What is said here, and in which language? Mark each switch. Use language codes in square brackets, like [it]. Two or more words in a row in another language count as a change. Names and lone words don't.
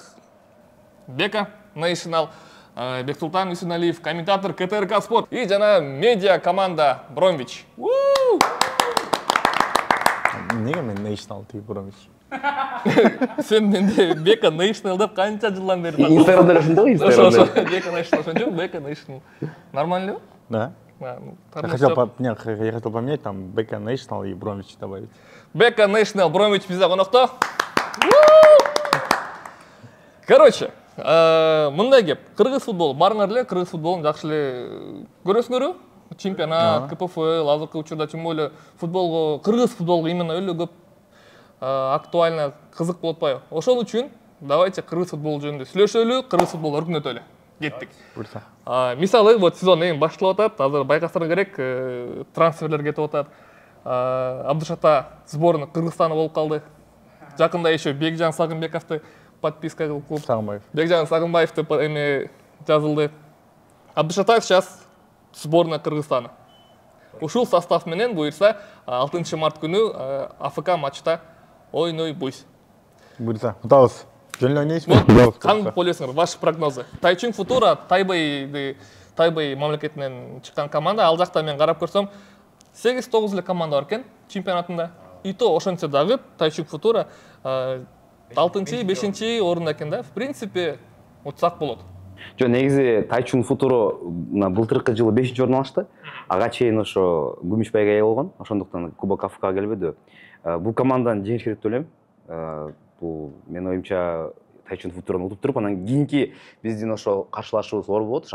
[ky] Бека National, Бексултан Үсүналиев, комментатор КТРК Спорт и жана медиа команда Бромвич. Неге мен National тип Бромвич? Сен менде Бека National деп канча жылдан бери бар. Инстаграмда ошондой, Инстаграмда. Бека National ошондо, Бека National. [ru] Нормально ли? Да. Я хотел поменять там Бека National и Бромвич добавить. [ky] Бека National, Бромвич бизде конокто. Короче, мындай кеп, кыргыз футбол барыңар эле, кыргыз футболун жакшы эле көрөсүңөрбү? Чемпионат, КПФЛ, азыркы учурда [ru] тем более [ky] футболго, кыргыз футболго именно эле көп актуально, кызык болуп атпайбы? Ошол үчүн давайте кыргыз футболу жөнүндө сүйлөшөлү, кыргыз футболду өркүндөтөлү. Кеттик. Мисалы, вот сезон эми башталып атат, азыр байкасаңар керек, трансферлер кетип атат. Абдышата [ru] сборной Кыргызстана [ky] болуп калды. Жакында еще Бекжан Сагынбековду подписка кылып, Сагынбаев. Бекжан Сагынбаевду эми жазылды. [ru] Абдышата сейчас сборная Кыргызстана. [ky] Ушул состав менен буйрса 6 март күнү АФК матчта ойнойбуз. Буйрса, кутабыз. Жөн эле ойнойсузбу? Кандай ойлойсуңар? [ru] Ваши прогнозы. [ky] Тайчунг Футура Тайбэй мамлекетинен чыккан команда. Ал жакта мен карап көрсөм 8-9 эле команда бар экен чемпионатында. [ru] И то [ky] ошончо дагы Тайчунг Футура 6-5 орунда экен да. [ru] В принципе, [ky] утсак болот. Жо негизи Тайчунг Футуро былтыркы жылы 5-орун алышты. Ага чейин ошо Күмүшбайга ээ болгон. Ошондуктан Кубок АФК келбеди. Бул команданы жеңиш керек деп ойлойм. Бул менин оюмча Тайчунг Футурону утуп туруп, анан кийинки биздин ошо каршылашуубуз оор болот.